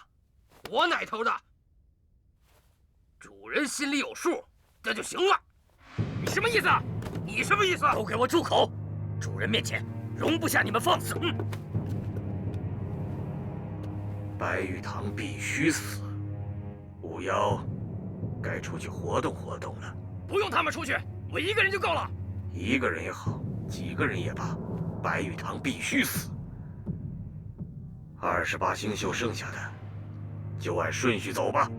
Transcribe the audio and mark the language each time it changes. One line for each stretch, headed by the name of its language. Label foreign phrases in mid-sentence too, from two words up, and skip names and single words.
Chinese: 我哪頭的？主人心裡有數，這就行了。你什麼意思？你什麼意思？都給我住口！主人面前容不下你們放肆。白玉堂必須死，五妖該出去活動活動了。不用他們出去，我一個人就夠了。一個人也好，幾個人也罷，白玉堂必須死。28星宿剩下的，就按順序走吧。